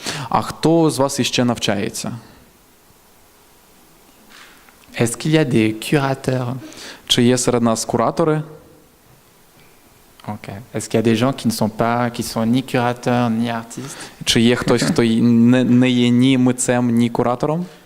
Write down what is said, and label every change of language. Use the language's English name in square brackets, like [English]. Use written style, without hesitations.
[Ukrainian] А хто з вас іще навчається? [French] Est-ce qu'il y a des curateurs? [Ukrainian] Чи є серед нас куратори? Okay. [French] Est-ce qu'il y a des gens qui sont ni curateurs ni artistes? [Ukrainian] Чи є хтось, хто не є ні митцем, ні куратором?